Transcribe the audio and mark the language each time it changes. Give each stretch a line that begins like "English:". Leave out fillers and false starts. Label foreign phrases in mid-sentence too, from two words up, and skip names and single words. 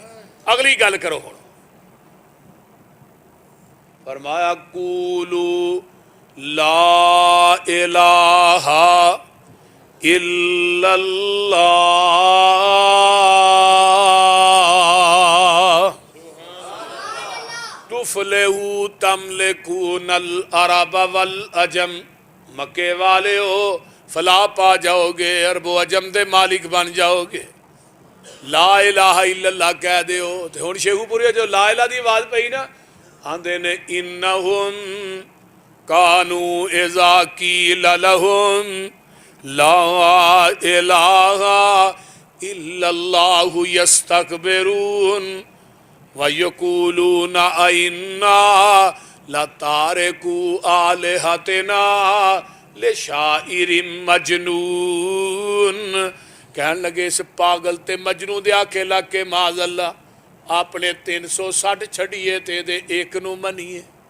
Punjabi: اگلی گل کرو۔ ہن فرمایا
Arabic: قولوا لا إله إلا الله تفلحوا تملكون العرب والعجم.
Punjabi: مکے والے ہو، فلاح پا جاؤ گے، عربو عجم دے مالک بن جاؤ گے.
Arabic: لا إله إلا الله
Punjabi: کہہ دو۔ تو ہن شیخوپوری جو
Arabic: لا إله
Punjabi: دی آواز پئی نا، آندے نے
Arabic: إنهم كانوا إذا قيل لهم لا إله إلا الله يستكبرون ويقولون أئنا لتاركو آلهتنا لشاعر مجنون.
Punjabi: کہن لگے اس پاگل تے مجنوں دے آکھے لگ کے
Arabic: معاذ الله
Punjabi: اپنے 360 چھڈیے تے دے اک نوں منیے.